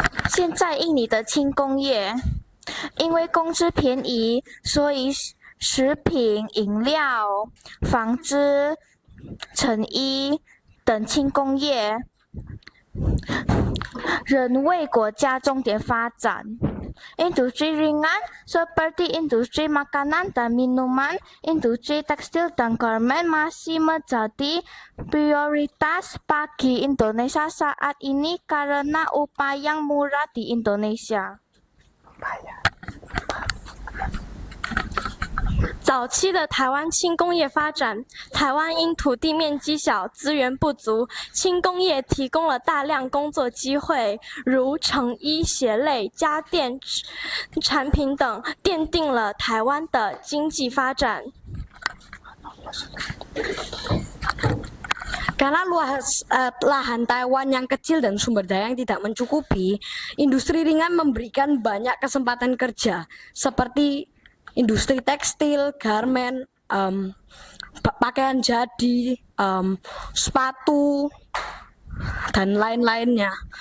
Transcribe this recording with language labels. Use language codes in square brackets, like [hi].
[zh] 现在印尼的轻工业因为工资便宜，所以食品、饮料、纺织、成衣等轻工业仍为国家重点发展。 [id] Industri ringan seperti industri makanan dan minuman, industri tekstil dan garmen masih menjadi prioritas bagi Indonesia saat ini karena upah yang murah di Indonesia. [zh] 早早期的台湾轻工业发展，台湾因土地面积小、资源不足，轻工业提供了大量工作机会，如成衣、鞋类、家电产品等，奠定了台湾的经济发展。 [id] Karena lahan Taiwan yang kecil dan sumber daya yang tidak mencukupi, industri ringan memberikan banyak kesempatan kerja seperti industri tekstil, garmen, pakaian jadi, sepatu, dan lain-lainnya.